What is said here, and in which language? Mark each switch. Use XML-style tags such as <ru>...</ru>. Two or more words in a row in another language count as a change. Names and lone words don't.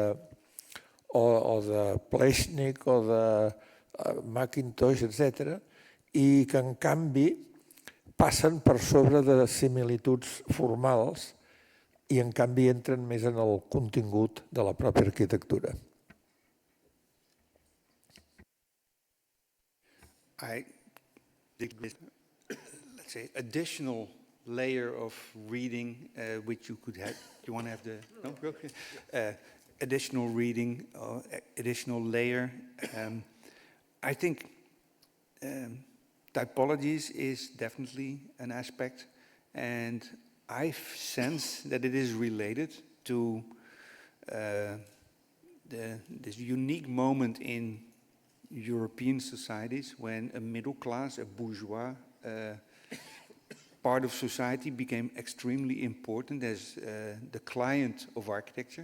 <ca>de Plečnik o de Mackintosh, etc., i que en canvi passen per sobre de similituds formals i en canvi entren més en el contingut de la pròpia arquitectura.</ca> <en>I think this, let's say, additional layer of reading which you could have. You want to have the no? Okay. Additional reading, additional layer. I think typologies is definitely an aspect, and I sense that it is related to this unique moment in European societies when a middle class, a bourgeois part of society became extremely important as the client of architecture.</en>